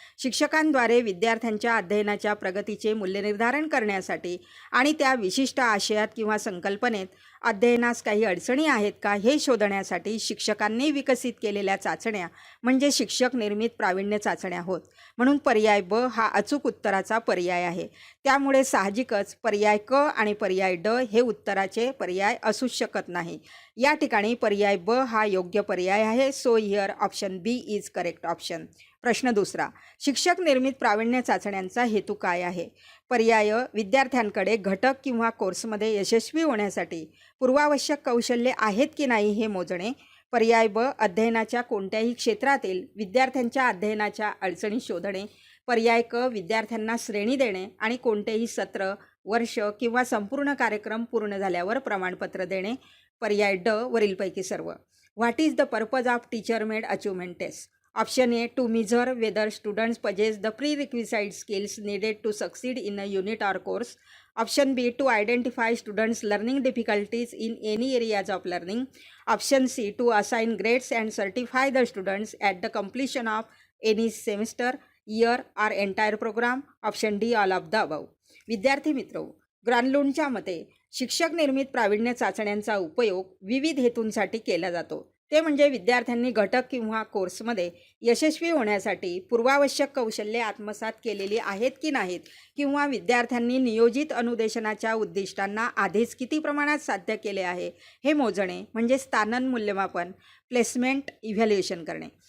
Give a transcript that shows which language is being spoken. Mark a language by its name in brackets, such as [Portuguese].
[Marathi] शिक्षकांद्वारे विद्यार्थ्यांच्या अध्ययनाच्या प्रगतीचे मूल्यनिर्धारण करण्यासाठी आणि त्या विशिष्ट आशयात किंवा संकल्पनेत अध्ययनास काही अडचणी आहेत का हे शोधण्यासाठी शिक्षकांनी विकसित केलेल्या चाचण्या म्हणजे शिक्षक निर्मित प्रावीण्य चाचण्या होत. म्हणून पर्याय ब हा अचूक उत्तराचा पर्याय आहे. त्यामुळे साहजिकच पर्याय क आणि पर्याय ड हे उत्तराचे पर्याय असूच शकत नाही. या ठिकाणी पर्याय ब हा योग्य पर्याय आहे. [English] So here option B is correct option. [Marathi] प्रश्न दुसरा, शिक्षक निर्मित प्रावीण्य चाचण्यांचा हेतू काय आहे? पर्याय, विद्यार्थ्यांकडे घटक किंवा कोर्समध्ये यशस्वी होण्यासाठी पूर्वावश्यक कौशल्ये आहेत की नाही हे मोजणे. पर्याय ब, अध्ययनाच्या कोणत्याही क्षेत्रातील विद्यार्थ्यांच्या अध्ययनाच्या अडचणी शोधणे. पर्याय क, विद्यार्थ्यांना श्रेणी देणे आणि कोणतेही सत्र, वर्ष किंवा संपूर्ण कार्यक्रम पूर्ण झाल्यावर प्रमाणपत्र देणे. पर्याय ड, वरीलपैकी सर्व. [English] What is the purpose of teacher made achievement test? Option A, to measure whether students possess the prerequisite skills needed to succeed in a unit or course. Option B, to identify students' learning difficulties in any areas of learning. Option C, to assign grades and certify the students at the completion of any semester, year or entire program. Option D, all of the above. [Marathi] विद्यार्थी मित्रहो, ग्रानलूंडच्या मते शिक्षक निर्मित प्रावीण्य चाचण्यांचा उपयोग विविध हेतूंसाठी केला जातो. ते म्हणजे विद्यार्थ्यांनी घटक किंवा कोर्समध्ये यशस्वी होण्यासाठी पूर्वावश्यक कौशल्ये आत्मसात केलेली आहेत की नाहीत किंवा विद्यार्थ्यांनी नियोजित अनुदेशनाच्या उद्दिष्टांना आधीच किती प्रमाणात साध्य केले आहे हे मोजणे म्हणजे स्थानन मूल्यमापन, प्लेसमेंट इव्हॅल्युएशन करणे.